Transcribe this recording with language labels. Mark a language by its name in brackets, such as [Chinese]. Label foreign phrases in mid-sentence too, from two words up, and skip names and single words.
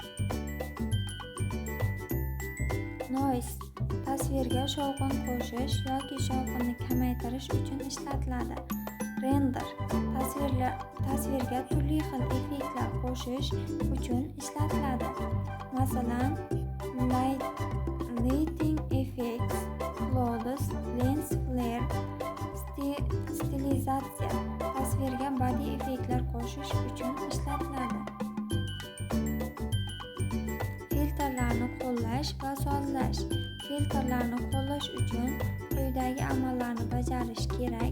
[Uzbek] Noise, tasvirga shovqin qo'shish yoki shovqinni kamaytirish uchun ishlatiladi. Render, tasvirga turli xil effektlar qo'shish uchun ishlatiladi. Masalan, [English] lighting effects, clouds, lens flare, [Uzbek] stilizatsiya, tasvirga badiiy effektlar qo'shish uchun ishlatiladi. Filtrlarni qo'llash va sozlash. Filtrlarni qo'llash uchun quyidagi amallarni bajarish kerak.